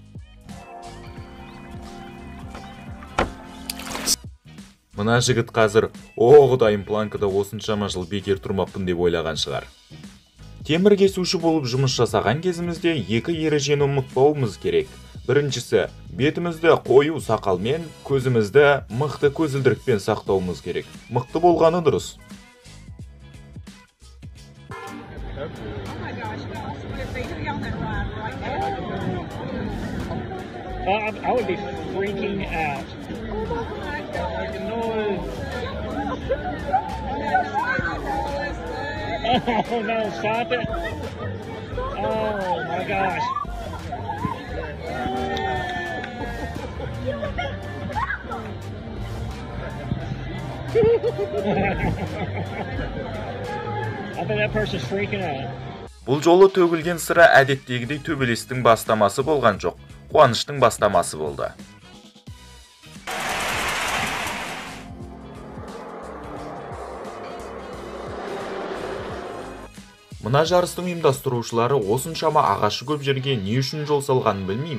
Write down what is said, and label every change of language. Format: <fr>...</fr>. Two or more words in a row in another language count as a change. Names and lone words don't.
<kk>Мына жігіт қазір, Құдайым, планкада осыншама жыл бекер тұрмаппын деп ойлаған шығар. Темір кесуші болып жұмыс жасаған кезімізде екі ережені ұмытпауымыз керек. Біріншісі, бетімізді қою сақалмен, көзімізді мықты көзілдірікпен сақтауымыз керек. Мықты болғаны дұрыс.</kk> <en>I would be freaking out. Oh no, stop it. Oh my gosh. I bet that person's freaking out.</en> <kk>Бұл жолы төгілген сыра әдеттегідей төбелестің бастамасы болған жоқ, қуаныштың бастамасы болды. Мына жарыстың ұйымдастырушылары осыншама ағашы көп жерге не үшін жол салғанын білмейміз.</kk>